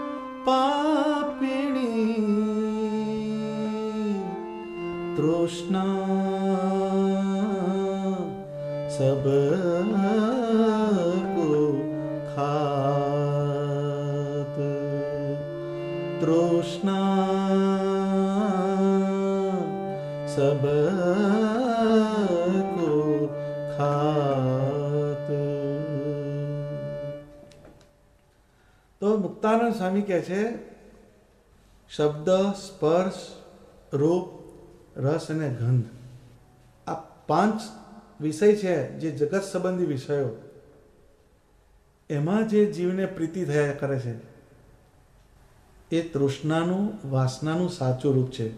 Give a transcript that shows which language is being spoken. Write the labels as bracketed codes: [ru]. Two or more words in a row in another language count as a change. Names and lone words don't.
[hi] पापिणी तृष्णा सब को खात तृष्णा सब को खात. [gu] તો મુક્તાનંદ સ્વામી કહે છે, શબ્દ, સ્પર્શ, રૂપ, રસ અને ગંધ આ 5 વિષય છે જે જગત સંબંધી વિષયો, એમાં જે જીવને પ્રીતિ થયા કરે છે એ તૃષ્ણાનું, વાસનાનું સાચું રૂપ છે.